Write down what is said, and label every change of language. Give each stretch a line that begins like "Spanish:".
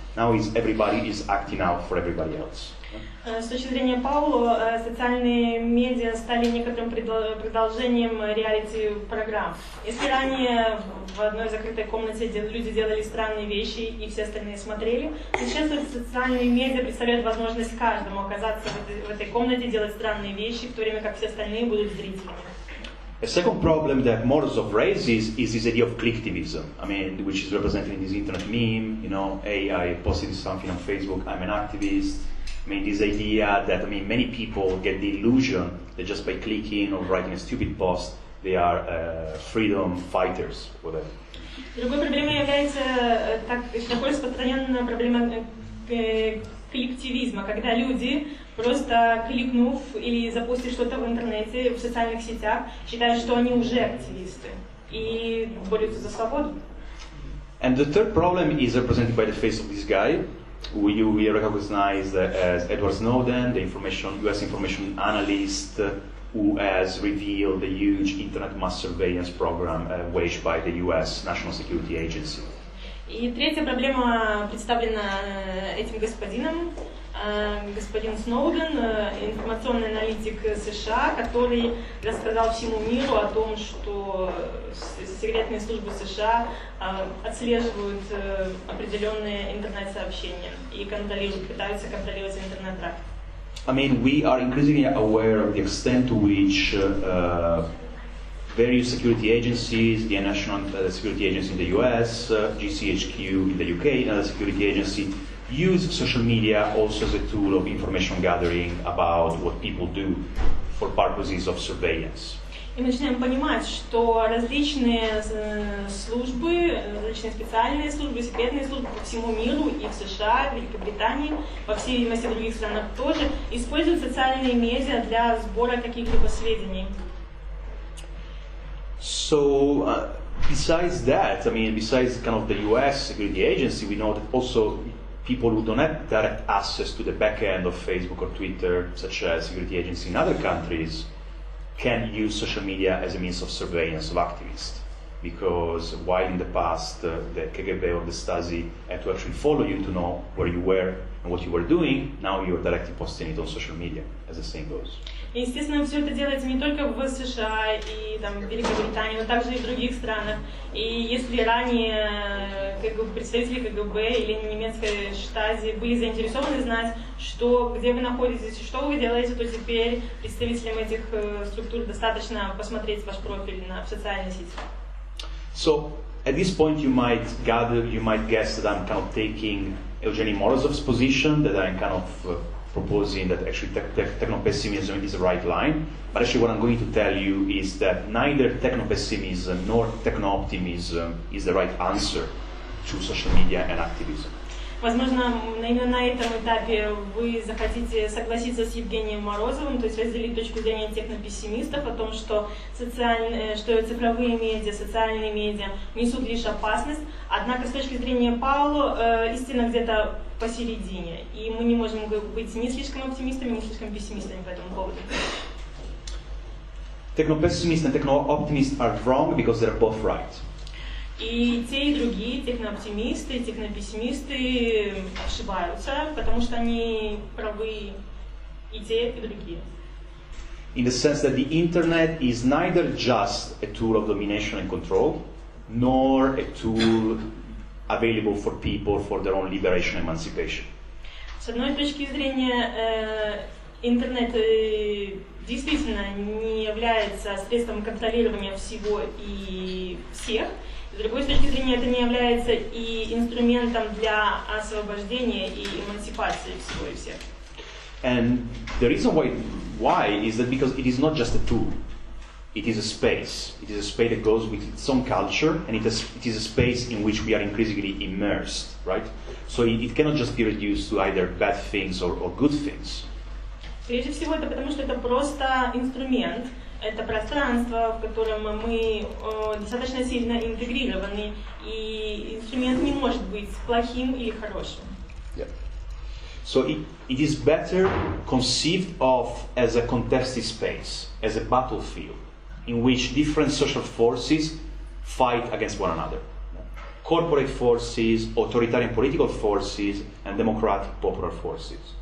English: Now everybody is acting out for everybody else.
Russian: С точки зрения Паоло, социальные медиа стали некоторым продолжением реалити-программ. Если ранее в одной закрытой комнате люди делали странные вещи и все остальные смотрели, сейчас социальные медиа представляют возможность каждому оказаться в этой комнате, делать странные вещи, в то время как все остальные будут зрителями.
English: A second problem that Morozov raises is this idea of clicktivism. I mean, which is represented in this internet meme. You know, hey, I posted something on Facebook. I'm an activist. I mean, this idea that many people get the illusion that just by clicking or writing a stupid post, they are freedom fighters, whatever.
Russian: Другой проблемой является такой распространенная проблема коллективизма, когда люди, просто кликнув или запустив что-то в интернете, в социальных сетях, считают, что они уже активисты и борются за свободу.
English: And the third problem is represented by the face of this guy, who we recognize as Edward Snowden, the US information analyst who has revealed the huge internet mass surveillance program waged by the US National Security Agency.
Russian: И третья проблема представлена этим господином, господин Сноуден, информационный аналитик США, который рассказал всему миру о том, что секретные службы США отслеживают определенные интернет-сообщения и пытаются контролировать интернет-трафик.
English: I mean, we are increasingly aware of the extent to which various security agencies, the National Security Agency in the US, GCHQ in the UK, another security agency, use social media also as a tool of information gathering about what people do for purposes of surveillance.
Russian: И мы начинаем понимать, что различные службы, различные специальные службы, секретные службы по всему миру, и в США, в Великобритании, во всей видимости в других странах тоже, используют социальные медиа для сбора каких-либо сведений.
English: So, besides that, I mean, besides kind of the US security agency, we know that also people who don't have direct access to the back end of Facebook or Twitter, such as security agencies in other countries, can use social media as a means of surveillance of activists. Because while in the past the KGB or the Stasi had to actually follow you to know where you were and what you were doing, now you're directly posting it on social media, as the saying goes.
Russian: И, естественно, все это делается не только в США и там, в Великобритании, но также и в других странах. И если ранее представители КГБ или немецкой штази были заинтересованы знать, где вы находитесь, что вы делаете, то теперь представителям этих структур достаточно посмотреть ваш профиль в социальной сети.
English: So, at this point you might guess that I'm kind of taking Evgeny Morozov's position, that I'm kind of proposing that actually techno-pessimism is the right line. But actually what I'm going to tell you is that neither techno-pessimism nor techno-optimism is the right answer to social media and activism.
Russian: Возможно, именно на этом этапе вы захотите согласиться с Евгением Морозовым, то есть разделить точку зрения технопессимистов о том, что цифровые медиа, социальные медиа несут лишь опасность, однако с точки зрения Паоло истина где-то посередине, и мы не можем быть ни слишком оптимистами, ни слишком пессимистами по этому поводу.
English: Techno-pessimists and techno-optimists are wrong because they're both right.
Russian: И те, и другие, технооптимисты, технопессимисты ошибаются, потому что они правы и те, и другие.
English: In the sense that the internet is neither just a tool of domination and control, nor a tool available for people for their own liberation and emancipation.
Russian: С одной точки зрения, интернет действительно не является средством контролирования всего и всех. С другой точки зрения, это не является и инструментом для освобождения и эмансипации всего и всех.
English: And the reason why is that because it is not just a tool, it is a space. It is a space that goes with its own culture, and it is a space in which we are increasingly immersed, right? So it cannot just be reduced to either bad things or good things.
Russian: Прежде всего, это потому что это просто инструмент. Это пространство, в котором мы достаточно сильно интегрированы, и инструмент не может быть плохим или хорошим.
English: Yeah. So it is better conceived of as a contested space, as a battlefield, in which different social forces fight against one another. corporate forces, authoritarian political forces, and democratic popular forces.